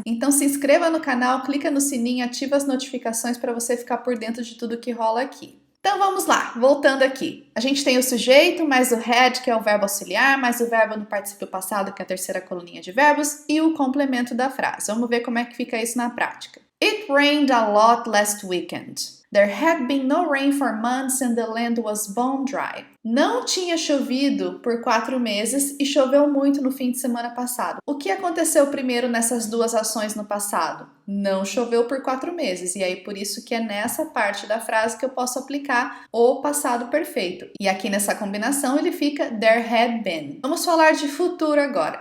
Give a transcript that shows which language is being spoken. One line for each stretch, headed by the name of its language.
Portuguese: Então se inscreva no canal, clica no sininho, ativa as notificações para você ficar por dentro de tudo que rola aqui. Então vamos lá, voltando aqui. A gente tem o sujeito, mais o had, que é o verbo auxiliar, mais o verbo no particípio passado, que é a terceira coluninha de verbos, e o complemento da frase. Vamos ver como é que fica isso na prática.
English: It rained a lot last weekend. There had been no rain for months and the land was bone dry.
Portuguese: Não tinha chovido por 4 meses e choveu muito no fim de semana passado. O que aconteceu primeiro nessas duas ações no passado? Não choveu por 4 meses, e aí por isso que é nessa parte da frase que eu posso aplicar o passado perfeito. E aqui nessa combinação ele fica there had been. Vamos falar de futuro agora.